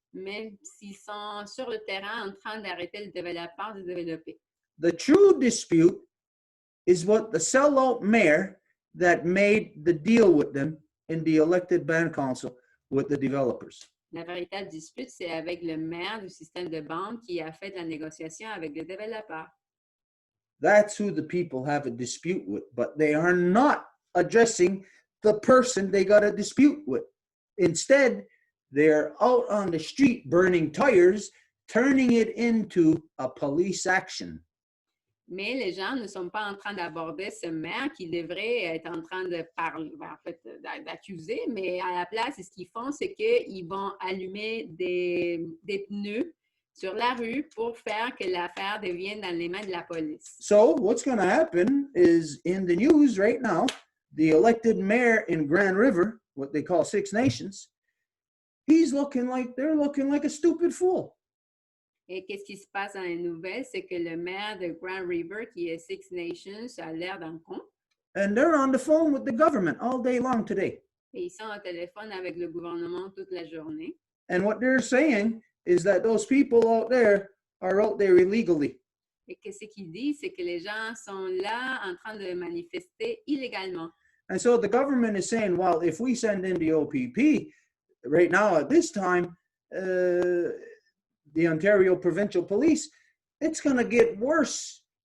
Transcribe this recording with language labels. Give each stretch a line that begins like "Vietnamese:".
French: même s'ils sont sur le terrain en train d'arrêter le développeur de développer.
English: The true dispute is what the sellout mayor that made the deal with them in the elected band council with the developers.
French: La véritable dispute, c'est avec le maire du système de bande qui a fait de la négociation avec le développeur.
English: That's who the people have a dispute with, but they are not addressing the person they got a dispute with. Instead, they're out on the street burning tires, turning it into a police action.
French: Mais les gens ne sont pas en train d'aborder ce maire qui devrait être en train de parler, en fait, d'accuser, mais à la place, ce qu'ils font, c'est qu'ils vont allumer des pneus sur la rue pour faire que l'affaire devienne dans les mains de la police.
English: So what's going to happen is in the news right now, the elected mayor in Grand River, what they call Six Nations, they're looking like a stupid fool.
French: Et qu'est-ce qui se passe dans les nouvelles, c'est que le maire de Grand River, qui est Six Nations, a l'air d'un con.
English: And they're on the phone with the government all day long today.
French: Et ils sont au téléphone avec le gouvernement toute la journée.
English: And what they're saying is that those people out there are out there illegally.
French: Et qu'est-ce qu'il dit, c'est que les gens sont là en train de manifester illégalement.
English: And so the government is saying, well, if we send in the OPP right now at this time, the Ontario Provincial Police, it's going to get worse.